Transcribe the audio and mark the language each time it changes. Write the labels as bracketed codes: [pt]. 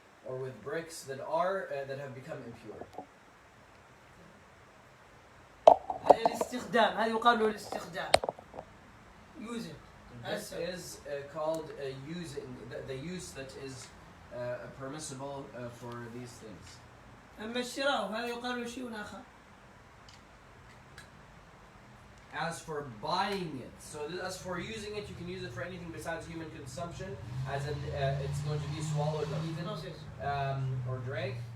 [en] or with bricks that have become impure. [ar] هذا الاستخدام. هذا يقال له الاستخدام. [en] Use it. This is called using the use that is permissible for these things. [ar] أما الشراء هذا يقال له شيء آخر. [en] As for buying it, so as for using it, you can use it for anything besides human consumption, as in it's going to be swallowed, eaten, or drank.